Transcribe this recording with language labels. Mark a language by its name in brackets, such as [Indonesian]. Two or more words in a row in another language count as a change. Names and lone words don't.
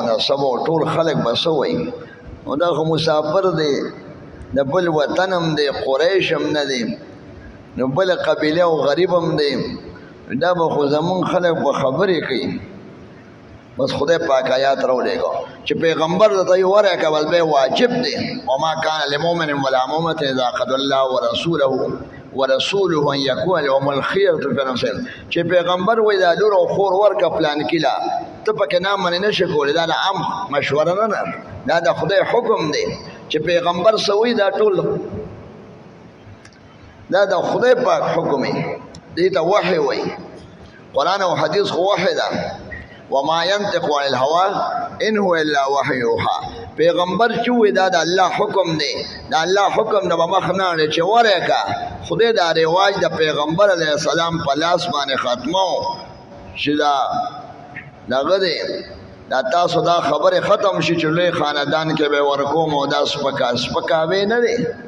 [Pashto] نسب او ټول خلک به څه وایي، نو دا خو مسافر دی، د بل وطن هم دی، قریش هم نه دی، نو بل قبیله او غریب هم دی دا به خو زمون خلک به خبرې کوي بس خدای پاک آیات راولېږو چې پیغمبر ته یې ورکول به واجب دی [Arabic] وما کان لمؤمن ولا مؤمنة اذا قضى الله ورسوله ان يكون لهم الخيرة في نفسهم [Pashto] چې پیغمبر وایي دا لور او خور ورکه پلان کیلا ته پکې نه منې نشې کولی دا د عام مشوره نه دا د خدای حکم دی چې پیغمبر سوی دا ټول دا د خدای پاک حکم دی دې ته وحی وایي قرآن او حدیث خو وحی ده [Arabic] وما ينطق عن الهوى ان هو الا وحي يوحى [Pashto] پیغمبر چې وې دا د الله حکم دی دا الله حکم د مخ نه لري چې ورکا خدای دا رواج د پیغمبر علیه السلام په لاس باندې ختمو چې دغه دی دا تاسو دا خبره ختم شي چې لوی خاندان کې به ورکوم او دا سپکاوی نه دی